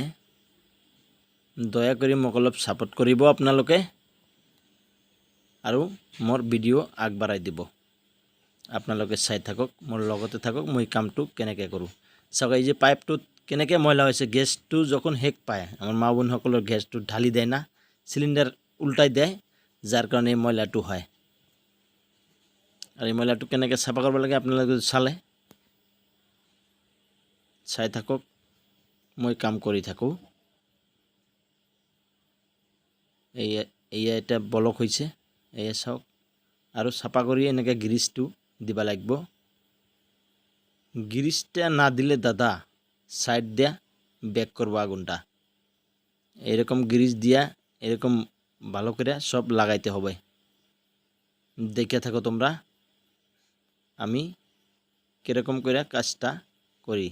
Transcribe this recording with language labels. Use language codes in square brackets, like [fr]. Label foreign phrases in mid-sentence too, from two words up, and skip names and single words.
[as] দয়া কৰি মোক অলপ সাপোর্ট কৰিব আপোনালোকে আৰু মোৰ ভিডিও আগবঢ়াই দিব। আপোনালোকে চাই থাকক, মোৰ লগতে থাকক, মই কামটো কেনেকৈ কৰোঁ। চাওক এই যে পাইপটোত কেনেকৈ ময়লা হৈছে। গেছটো যখন হেক পায়, আমাৰ মা বোনসকলৰ গেছটো ঢালি দেয় না, সিলিন্ডার উল্টাই দেয়, [bn] যার কারণে এই ময়লাটো হয়। [as] আর এই ময়লাটো কেনেকৈ চাফা কৰিব লাগে আপোনালোকে চালে চাই থাকক, মই কাম কৰি থাকোঁ। এটা ব্লক হৈছে, এয়া চাওক। আৰু চাফা কৰি এনেকৈ গ্ৰীজটো দিব লাগিব। [bn] গ্ৰীজটা না দিলে দাদা সাইড দিয়া ব্যাক করবো আগুনটা। এরকম গ্রিজ দিয়া এরকম ভালো করে সব লাগাইতে হবে। দেখে থাকো তোমরা আমি কিরকম করে কাজটা করি।